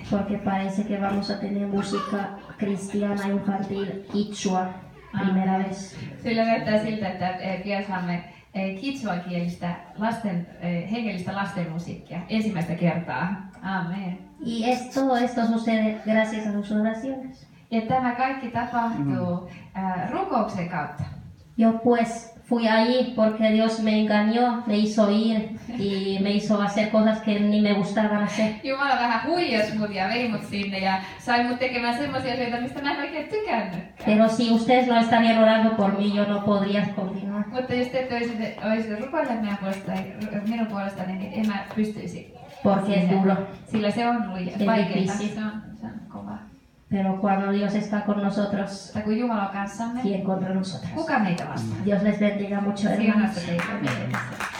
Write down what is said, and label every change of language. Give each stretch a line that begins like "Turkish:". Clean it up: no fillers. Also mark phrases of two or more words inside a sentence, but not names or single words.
Spanish: porque parece que vamos a tener música cristiana infantil quichua primera vez.
Finnish: Sillä näyttää siltä, että pian saamme Kichwan-kielistä hengellistä lastenmusiikkia ensimmäistä kertaa.
Spanish: Amen. Y todo esto sucede gracias a sus oraciones.
Finnish: Ja tämä kaikki tapahtuu rukouksen kautta.
Spanish: Yo pues fui allí porque Dios me engañó, me hizo ir y me hizo hacer cosas que ni me gustaban hacer.
Finnish: Jumala vähän huijasi mut ja vei mut sinne ja sai mut tekemään semmoisia asioita, mistä mä en oikein tykännytkään.
Spanish: Pero si ustedes no estarían orando por mí, yo no podría continuar.
Finnish: Mutta jos te olisitte rukoilleet minun puolestani, niin en mä pystyisi.
Spanish: Porque es duro.
Finnish: Sillä se on vaikeaa,
Spanish: difícil.
Finnish: se on kovaa.
Spanish: Pero cuando Dios está con nosotros,
Finnish: Tai kun Jumala on kanssamme,
Spanish: ¿quién contra nosotros?
Finnish: kuka meitä vastaan?
Spanish: Dios les bendiga mucho, hermanos.
Finnish: Siunasta teitä.